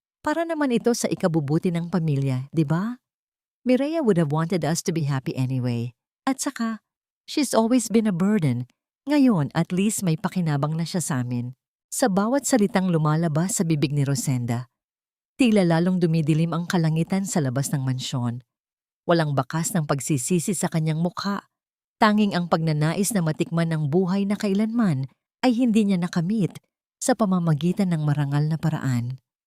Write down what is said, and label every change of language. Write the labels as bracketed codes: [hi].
[tl] Para naman ito sa ikabubuti ng pamilya, di ba? [en] Mireya would have wanted us to be happy anyway. [tl] At saka, [en] she's always been a burden. [tl] Ngayon, at least may pakinabang na siya sa amin." Sa bawat salitang lumalabas sa bibig ni Rosenda, tila lalong dumidilim ang kalangitan sa labas ng mansyon. Walang bakas ng pagsisisi sa kanyang mukha. Tanging ang pagnanais na matikman ng buhay na kailanman ay hindi niya nakamit sa pamamagitan ng marangal na paraan.